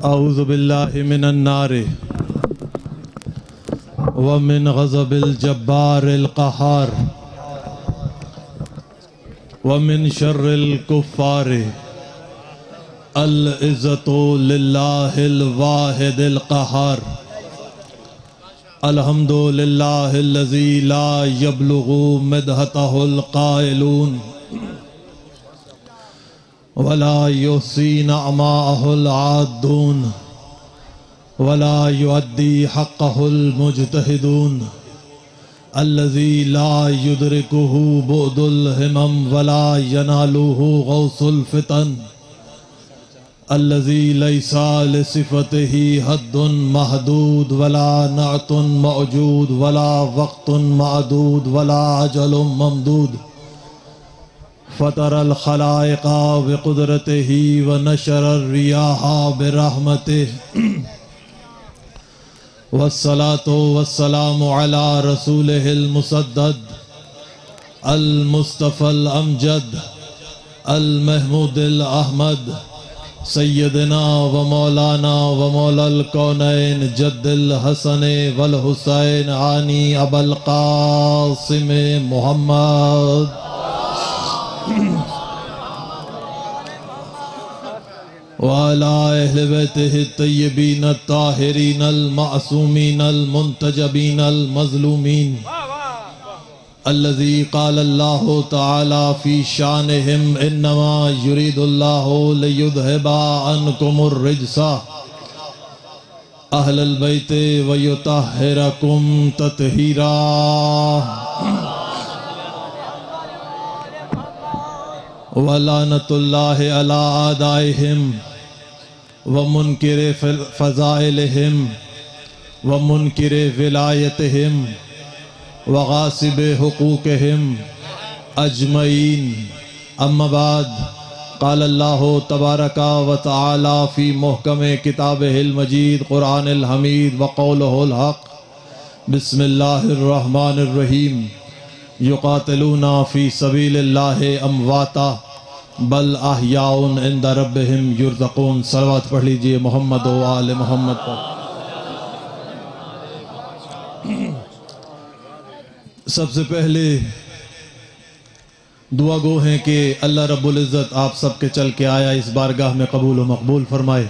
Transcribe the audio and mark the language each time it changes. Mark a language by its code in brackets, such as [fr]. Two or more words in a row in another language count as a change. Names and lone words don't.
[ar] أعوذ بالله من النار ومن غضب الجبار القهار ومن شر الكفار العزة لله الواحد القهار الحمد لله الذي لا يبلغ مدحته القائلون ولا يحصي نعماءه العادون ولا يؤدي حقه المجتهدون الذي لا يدركه بعد الهمم ولا يناله غوص الفطن الذي ليس لصفته حد محدود ولا نعت موجود ولا وقت معدود ولا أجل ممدود فطر الخلائق بقدرته ونشر الرياح برحمته والصلاة والسلام على رسوله المسدد المصطفى الأمجد المحمود الأحمد سيدنا ومولانا ومولى الكونين جد الحسن والحسين أعني أبا القاسم محمد وعلى أهل بيته الطيبين الطاهرين المعصومين المنتجبين المظلومين الذي قال الله تعالى في شأنهم إنما يريد الله ليذهب عنكم الرجس أهل البيت ويطهركم تطهيرا. ولعنة الله على أعدائهم ومنكري فضائلهم ومنكري ولايتهم وغاصبي حقوقهم أجمعين. أما بعد قال الله تبارك وتعالى في محكم كتابه المجيد القرآن الحميد وقوله الحق بسم الله الرحمن الرحيم يقاتلون في سبيل الله أمواتا بل أحياء عند ربهم يرزقون. [ur] صلوات پڑھ لیجیے محمد و آل محمد پر۔ سب سے پہلے دعا گو ہیں کہ اللہ رب العزت آپ سب کے چل کے آیا اس بارگاہ میں قبول و مقبول فرمائے.